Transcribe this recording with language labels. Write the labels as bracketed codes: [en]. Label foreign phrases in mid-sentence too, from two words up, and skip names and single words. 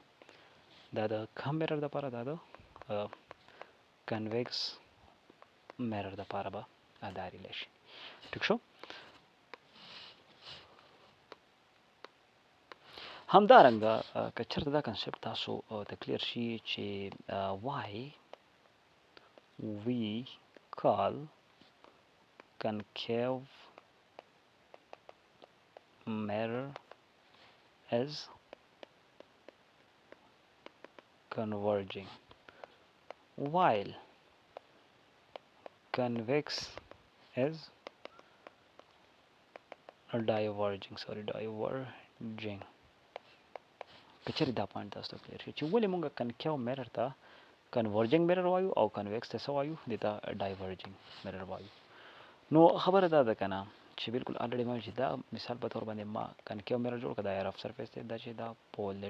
[ps] دا د کم میرر دپاره، دا د [en] convex mirror [ps] دپاره به دا ریلیشن. ټیک شو. همدارنګه که چېرته دا کنسپټ تاسو ته کلیر شي چې why [en] we call concave mirror as converging while convex is diverging. [ps] کچېرې دا پوینټ تاسو ته کلیر شي چې ولې مونږ [en] concave mirror [ps] ته [en] converging mirror [ps] وایو او کنویکس ته څه وایو، دې ته [en] diverging mirror [ps] وایو. نو خبره دا ده که نه چې بالکل الریډي ما چې دا مثال په طور باندې ما [en] concave mirror [ps] جوړ کړه، دا [en] rough surface [ps] دی، دا چې دا پول دی.